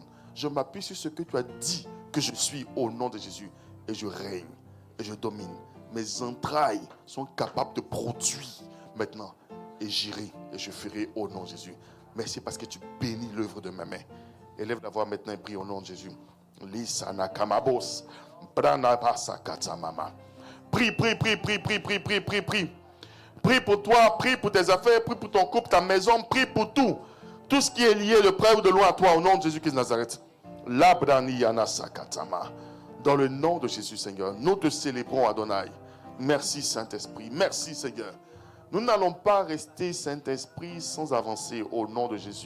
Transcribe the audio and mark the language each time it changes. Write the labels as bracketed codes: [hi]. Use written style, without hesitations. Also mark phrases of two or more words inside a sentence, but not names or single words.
[fr] Je m'appuie sur ce que tu as dit que je suis au nom de Jésus. Et je règne. Et je domine. Mes entrailles sont capables de produire maintenant. Et j'irai. Et je ferai au nom de Jésus. Merci parce que tu bénis l'œuvre de ma main. Élève la voix maintenant et prie au nom de Jésus. Lisana kamabos. Branabasa katamama. Prie, prie, prie, prie, prie, prie, prie, prie, prie. Prie pour toi, prie pour tes affaires, prie pour ton couple, ta maison, prie pour tout. Tout ce qui est lié de près ou de loin à toi, au nom de Jésus-Christ de Nazareth. Dans le nom de Jésus, Seigneur, nous te célébrons, Adonai. Merci, Saint-Esprit. Merci, Seigneur. Nous n'allons pas rester, Saint-Esprit, sans avancer au nom de Jésus.